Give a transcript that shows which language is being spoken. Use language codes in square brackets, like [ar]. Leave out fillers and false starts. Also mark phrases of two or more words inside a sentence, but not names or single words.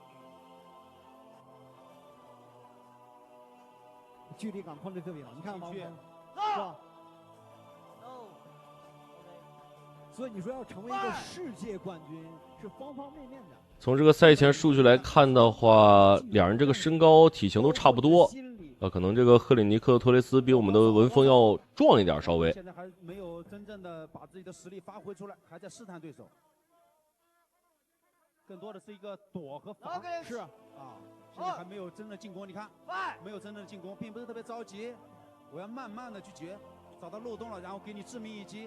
[zh] 距離感控制特別好，你看王文峰，是吧？所以你說要成為一個世界冠軍是方方面面的。從這個賽前數據來看的話，兩人這個身高體型都差不多，可能這個赫里尼克·托雷斯比我們的文峰要壯一點稍微。現在還沒有真正的把自己的實力發揮出來，還在試探對手。更多的是一個躲和防，是啊，現在還沒有真正進攻。你看，沒有真正的進攻，並不是特別着急，我要慢慢的去截，找到漏洞了，然後給你致命一擊。